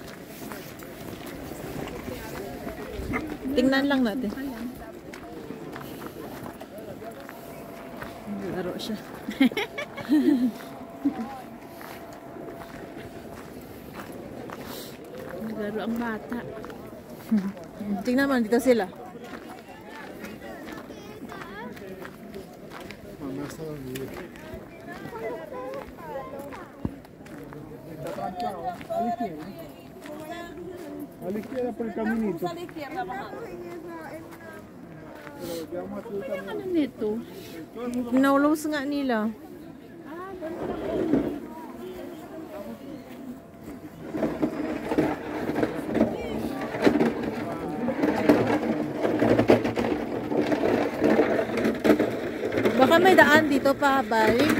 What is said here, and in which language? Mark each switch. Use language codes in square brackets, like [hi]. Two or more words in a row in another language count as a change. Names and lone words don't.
[tl] Tingnan lang natin. Laro siya. Naglaro ang bata. Tingnan mo, dito sila. [es] A la izquierda por el caminito. [tl] Ano nito? Naulos nga nila. Baka may daan dito pa balik.